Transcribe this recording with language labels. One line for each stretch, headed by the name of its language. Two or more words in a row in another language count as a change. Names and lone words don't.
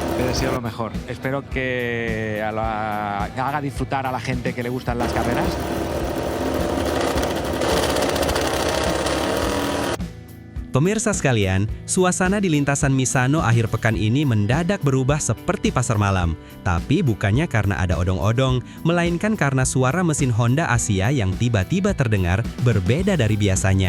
Spanish: deseo lo mejor. Espero que haga disfrutar a la gente que le gustan las carreras.
Indonesian: Pemirsa sekalian, suasana di lintasan Misano akhir pekan ini mendadak berubah seperti pasar malam. Tapi bukannya karena ada odong-odong, melainkan karena suara mesin Honda Asia yang tiba-tiba terdengar berbeda dari biasanya.